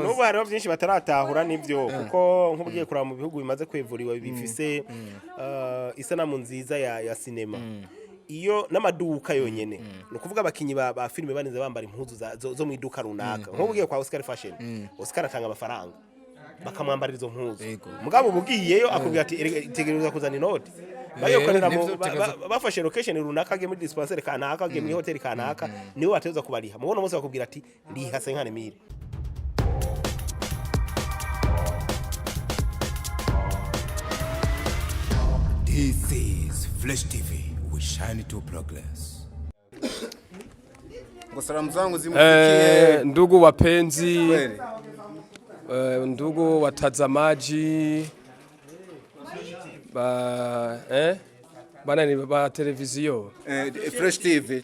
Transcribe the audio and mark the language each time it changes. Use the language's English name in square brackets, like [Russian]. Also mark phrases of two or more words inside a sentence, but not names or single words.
[Rundi] n'ubu hariho byinshi bataratahura nivyo kuko nk'ubugiye kuraba mu bihugu bimaze kwevuriwa bifise isanamu nziza ya cinema iyo n'amaduka yonyene no kuvuga abakinyi ba filime baninze bambara impuzu zo mu iduka runaka nko bugiye kwa Oscar Fashion Oscar atanga amafaranga bakamwambarira izo mpuzu mugabo bugiyeyo akubwira ati tegereza kuzana inoti bayokorera bafashe location runaka age muri dispensaire kanaka age muri hotel kanaka niwe bateza kubariha mubona mose bakubwira ati liha 50,000. [English] This is Flash TV. We shine to progress. [Swahili] Salamu zangu zimufikie ndugu wapenzi ndugu watazamaji bana ni ba televizio Fresh TV